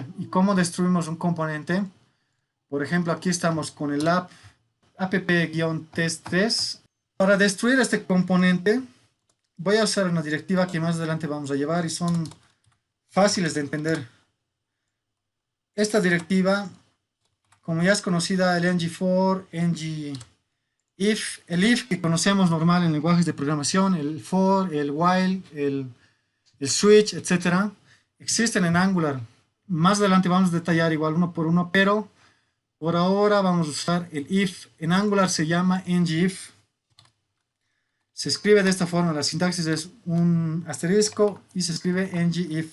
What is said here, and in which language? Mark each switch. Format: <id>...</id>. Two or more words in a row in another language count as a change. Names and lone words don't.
<es>¿Y cómo destruimos un componente? Por ejemplo, aquí estamos con el app-test3. Para destruir este componente, voy a usar una directiva que más adelante vamos a llevar y son fáciles de entender. Esta directiva, como ya es conocida, el ng-for, ng-if, el if que conocemos normal en lenguajes de programación, el for, el while, el switch, etc. existen en Angular. Más adelante vamos a detallar igual uno por uno, pero por ahora vamos a usar el if. En Angular se llama ng-if. Se escribe de esta forma, la sintaxis es un asterisco y se escribe ng-if.</es>